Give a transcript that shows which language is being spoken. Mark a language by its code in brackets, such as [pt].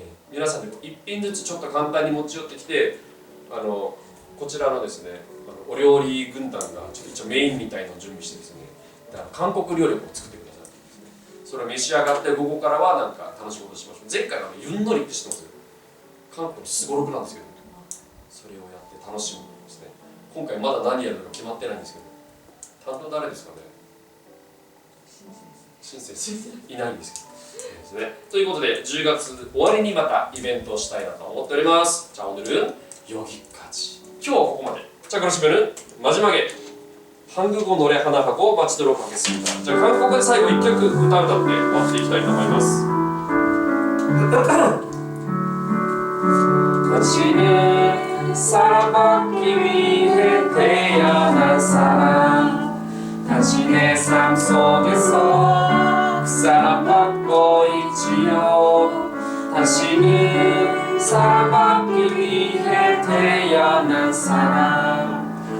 [ja] 皆さんで一品ずつちょっと簡単に持ち寄ってきて、こちらのですね、お料理軍団がちょっと一応メインみたいのを準備してですね、だから韓国料理を作ってくださってですね、それを召し上がって午後からはなんか楽しいことしましょう。前回はユンノリって知ってます？韓国のすごろくなんですけど、それをやって楽しむですね。今回まだ何やるのか決まってないんですけど、担当誰ですかね。新先生いないんですけどですね。ということで10月終わりにまたイベントをしたいなと思っております。 [ko] 자 오늘은 여기까지. [ja] 今日はここまで. [ko] 자 그러시면은 마지막에 한국어 노래 하나 하고 마치도록 하겠습니다. 자 한국어 [ja] 最後1曲歌って終わっていきたいと思います. [ko] 당신은 사랑받기 위해 태어난 사람. 당신의 삶 속에서 사랑받고 있지요. 당신은 사랑받기 위해 태어난 사람.